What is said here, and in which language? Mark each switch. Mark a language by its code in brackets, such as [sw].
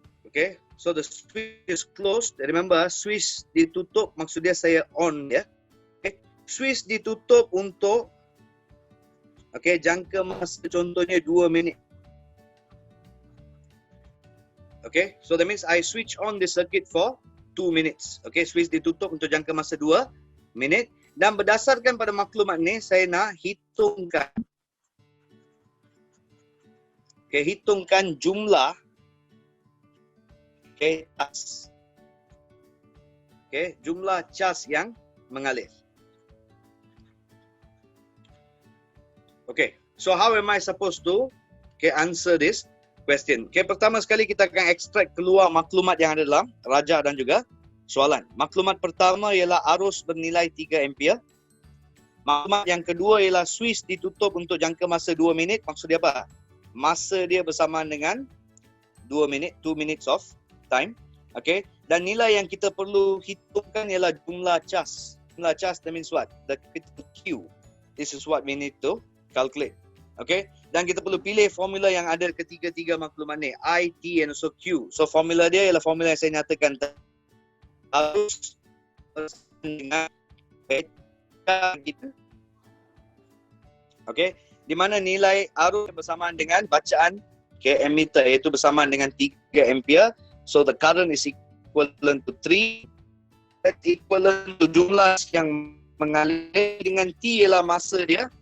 [en] Okay, so the switch is closed. [ms] Remember, switch ditutup maksud dia saya on ya. Okay, switch ditutup untuk jangka masa contohnya 2 minit. [en] Okay, so that means I switch on the circuit for 2 minutes. [ms] Okay, switch ditutup untuk jangka masa 2 minit. Dan berdasarkan pada maklumat ni, saya nak hitungkan. Hitungkan jumlah cas. Jumlah cas yang mengalir. [en] So how am I supposed to Okay, answer this question. [ms] Okay, pertama sekali kita akan ekstrak keluar maklumat yang ada dalam raja dan juga soalan. Maklumat pertama ialah arus bernilai 3 ampere. Maklumat yang kedua ialah Swiss ditutup untuk jangka masa 2 minit. Maksud dia apa? Masa dia bersamaan dengan 2 minit, [en] 2 minutes of time. [ms] Okay. Dan nilai yang kita perlu hitungkan ialah jumlah cas. Jumlah cas [en] that means what? The capital Q. This is what we need to calculate. [ms] Okay. Dan kita perlu pilih formula yang ada ketiga-tiga maklumat ni. [en] I, T and also Q. [ms] So formula dia ialah formula yang saya nyatakan harus dengan kita. Okay. Di mana nilai arus bersamaan dengan bacaan ammeter iaitu bersamaan dengan 3 ampere. [en] So the current is equivalent to 3. That equivalent to [ms] jumlah yang mengalir dengan T ialah masa dia.